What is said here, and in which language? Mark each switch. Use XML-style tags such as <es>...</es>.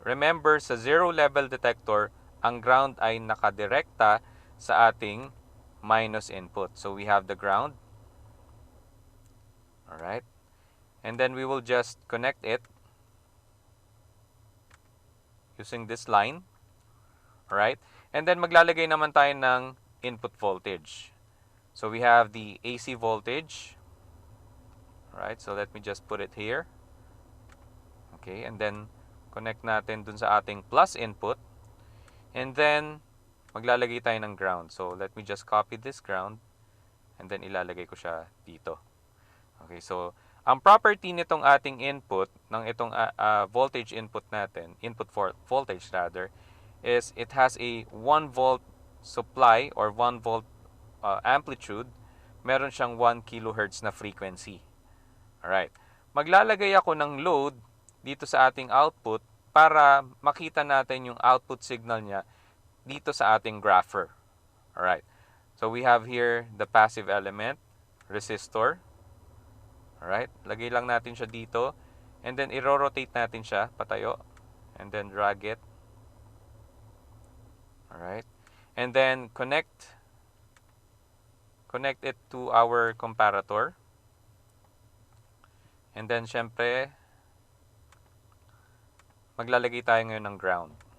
<tl>Remember, sa zero-level detector, ang ground ay nakadirekta sa ating minus input.</tl> <en>So, we have the ground. Alright. And then, we will just connect it using this line. Alright. And then,</en> <tl>maglalagay naman tayo ng input voltage.</tl> <en>So, we have the AC voltage. Alright. So, let me just put it here. Okay. And then, connect</en> <tl>natin dun sa ating</tl> <en>plus input. And then,</en> <tl>maglalagay tayo ng</tl> <en>ground. So, let me just copy this ground. And then,</en> <tl>ilalagay ko siya dito.</tl> <en>Okay. So, ang property</en> <tl>nitong ating</tl> <en>input,</en> <tl>ng itong</tl> <en>voltage input natin, input voltage rather, is it has a 1 volt supply or 1 volt amplitude.</en> <tl>Meron siyang 1 kilohertz na frequency. Alright. Maglalagay ako ng load dito sa ating output para makita natin yung output signal niya dito sa ating grapher.</tl> <en>Alright. So, we have here the passive element, resistor. Alright.</en> <tl>Lagay lang natin siya dito.</tl> <en>And then,</en> <tl>i-rotate natin siya, patayo.</tl> <en>And then, drag it. Alright. And then, connect it to our comparator. And then,</en> <tl>syempre, maglalagay tayo ngayon ng ground.</tl>